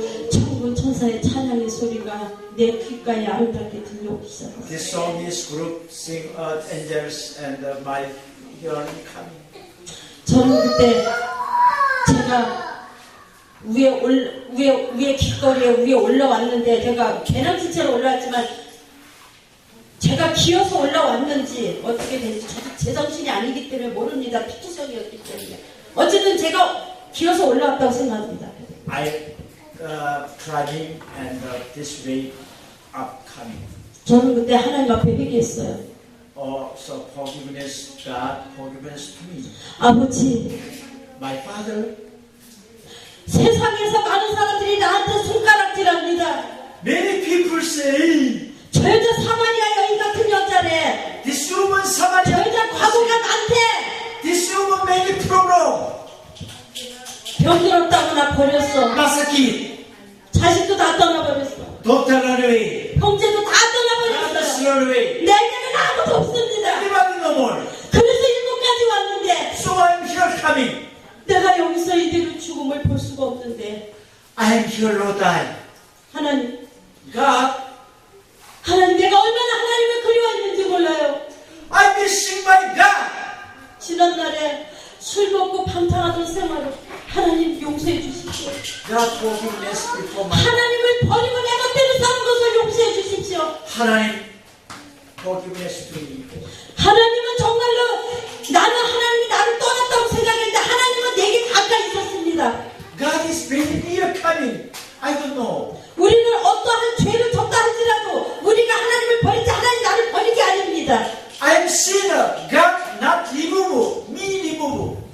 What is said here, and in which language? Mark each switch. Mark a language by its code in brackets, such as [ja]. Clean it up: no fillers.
[ko] 천군 천사의 찬양의 소리가 내 귓가에 아름답게 들려오기 시작했어요. [en] This song is group sing angels and my hearing coming. [ko] 저는 그때 제가 위에 길거리에 위에 올라왔는데 제가 배낭지체로 올라왔지만 제가 기어서 올라왔는지 어떻게 된지 저도 제정신이 아니기 때문에 모릅니다. 피투성이었기 때문에 어쨌든 제가 기어서 올라왔다고 생각합니다. [en] I climbing and this way up coming. [ko] 저는 그때 하나님 앞에 회개했어요. [en] So forgiveness, God, forgiveness to me. [ko] 아버지, [en] My Father, [ko] 세상에서 많은 사람들이 나한테 손가락질합니다. [en] many people say [ko] 저 여자 사마리아 여인 같은 여자래. [en] this woman [ko] 저 [en] Samaria, [ko] 여자 과거가 많대. [en] this woman many problem. [ko] 병들었다고 나 버렸어. [tl] Masakit, [ko] 자식도 다 떠나버렸어. [en] daughter run away, [ko] 형제도 다 [en] brothers [ko] 떠나버렸어. [en] run away. [ko] 내게는 아무도 없습니다. [en] Everybody no more. [ko] 그래서 일본까지 왔는데 [en] So I'm here coming. [ko] 내가 여기서 이대로 죽음을 볼 수가 없는데 [en] I am here to die. [ko] 하나님, [en] God, [ko] 하나님 내가 얼마나 하나님을 그리워했는지 몰라요. [en] I'm missing my God. [ko] 지난날에 술 먹고 방탕하던 생활을 하나님 용서해 주십시오. [en] God forgiveness before my [ko] 하나님을 버리고 내 멋대로 사는 것을 용서해 주십시오. 하나님 [en] forgiveness to me. [ko] 하나님은 정말로 나는 하나님이 나를 떠났다고 생각했는데 하나님은 내게 가까이 있었습니다. [en] God is very near coming. I don't know. [ko] 우리는 어떠한 죄를 졌다 할지라도 우리가 하나님을 버리지 하나님 나를 버린 게 아닙니다. [en] I am sinner. God not remove me remove.